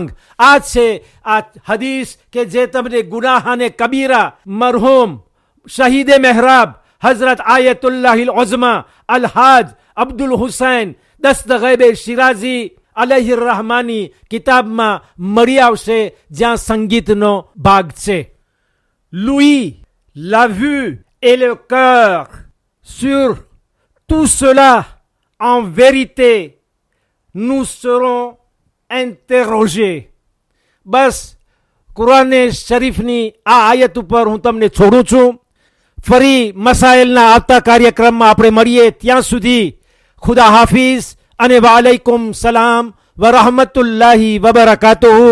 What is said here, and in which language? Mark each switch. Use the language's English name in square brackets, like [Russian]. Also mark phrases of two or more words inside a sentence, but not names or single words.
[Gujarati] આ છે આ હદીસ કે જે તમને ગુનાહાને કબીરા મરહૂમ શહીદે મહેરાબ હઝરત આયતુલ્લાહિલ ઉઝમા અલહાજ અબ્દુલ હુસૈન દસ્તગૈબ શિરાઝી અલૈહિ રહમાની કિતાબમાં મળી આવશે, જ્યાં સંગીતનો ભાગ છે. લુઈ, [French] la vue et le cœur. Sur tout cela, en vérité, nous serons interrogés. [Gujarati] બસ કુરાને શરીફની આ આયત ઉપર હું તમને છોડું છું. ફરી મસાઇલના આવતા કાર્યક્રમમાં આપણે મળીએ. ત્યાં સુધી ખુદા હાફિઝ અને [Arabic] وعليكم سلام و رحمة الله وبركاته.